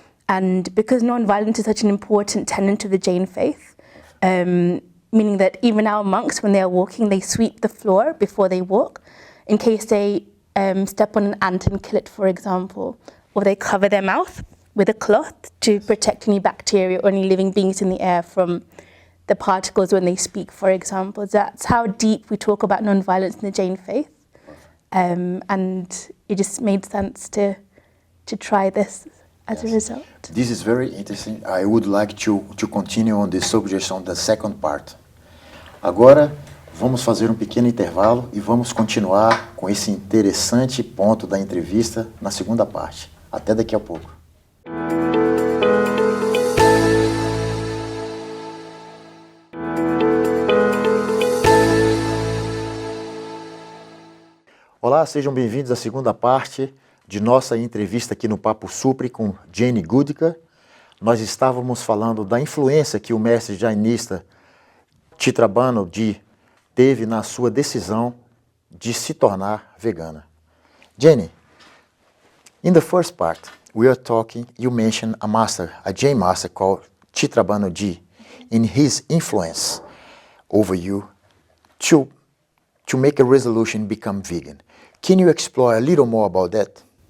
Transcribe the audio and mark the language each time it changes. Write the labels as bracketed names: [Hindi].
[English] And because non-violence is such an important tenet of the Jain faith, meaning that even our monks, when they are walking, they sweep the floor before they walk, in case they step on an ant and kill it, for example, or they cover their mouth with a cloth to protect any bacteria or any living beings in the air from the particles when they speak, for example. That's how deep we talk about non-violence in the Jain faith. And it just made sense to try this as a result. This is very interesting. I would like to continue on this subject on the second part. [Portuguese] Agora, vamos fazer um pequeno intervalo e vamos continuar com esse interessante ponto da entrevista na segunda parte. Até daqui a pouco. Olá, sejam bem-vindos à segunda parte de nossa entrevista aqui no Papo Supren com Jayni Gudka. Nós estávamos falando da influência que o mestre jainista Chitrabhanuji teve na sua decisão de se tornar vegana. [English] Jayni, in the first part, we are talking, you mentioned a Jain master called Chitrabhanuji, in his influence over you to make a resolution become vegan. Can you explore a little more about that?